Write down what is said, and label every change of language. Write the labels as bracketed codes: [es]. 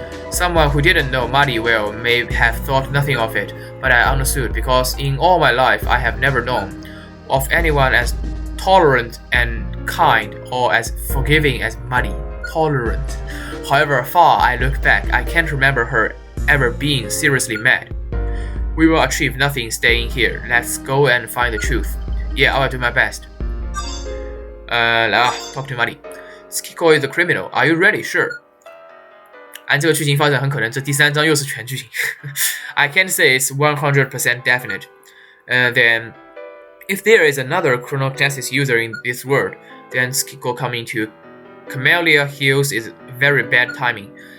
[en] Someone who didn't know Mari well may have thought nothing of it, but I understood because in all my life I have never known of anyone as tolerant and kind or as forgiving as Mari. Tolerant. However far I look back, I can't remember her ever being seriously mad. We will achieve nothing staying here. Let's go and find the truth. Yeah, I will do my best. [zh] 来啊 [en] talk to Mari. Tsukiko is a criminal. Are you ready? Sure. [zh] 按这个剧情发展，很可能这第三章又是全剧情。 [en] I can't say it's 100% definite. Then, if there is another chronogenesis user in this world, then Tsukiko coming to Camellia Hills is very bad timing.